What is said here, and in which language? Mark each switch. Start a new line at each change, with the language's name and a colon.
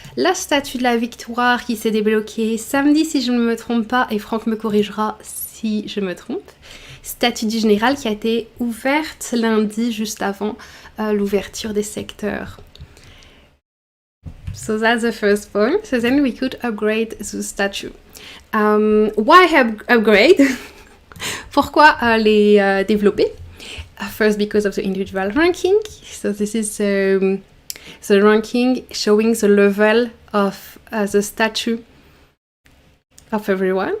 French: La statue de la victoire qui s'est débloquée samedi, si je ne me trompe pas, et Franck me corrigera si je me trompe. Statue du général qui a été ouverte lundi, juste avant l'ouverture des secteurs.
English: So that's the first point. So then we could upgrade the statue. Why upgrade?
French: Pourquoi les développer?
English: First, because of the individual ranking. So this is the ranking showing the level of the statue of everyone.